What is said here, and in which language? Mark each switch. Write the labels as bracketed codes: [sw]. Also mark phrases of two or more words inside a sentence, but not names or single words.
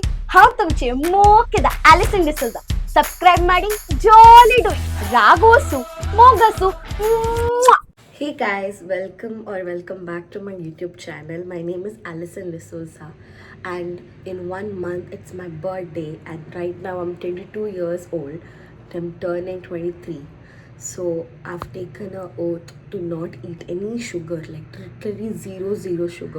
[en] हांव तुमचे मोकेद आलिसन डिसोजा सब्सक्राइब ಮಾಡಿ ಜಾಲಿ ಡೋಯ್ ರಾಗೋಸು ಮೋಗಸು. Hey guys, welcome back to my YouTube channel. My name is Alison D'Souza and in 1 month it's my birthday, and right now I'm 22 years old. I'm turning 23. So I've taken an oath to not eat any sugar, like literally zero sugar.